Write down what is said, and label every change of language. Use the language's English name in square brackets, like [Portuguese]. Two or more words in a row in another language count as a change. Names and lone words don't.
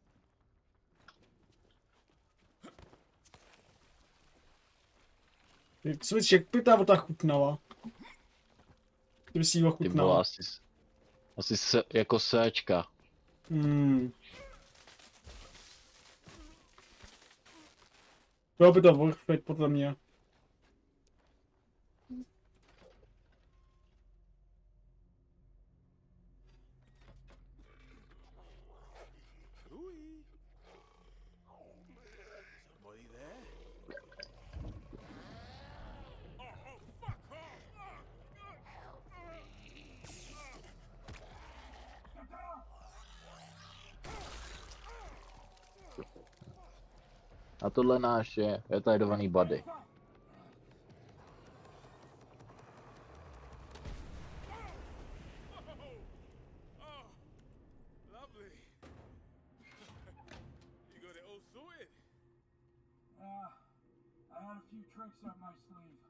[Czech] Co myslíš, jak by ta voda chutnala? Kdyby si ji Ty ochutnala. byla asi jako séčka. Bylo by to [English] worth it, [Czech] podle mě. [English] Hooey. Somebody there? Oh, fuck off! [Czech] A tohle náš je retardovaný buddy. [English] Oh, lovely. You got it all sorted. I had a few tricks up my sleeve.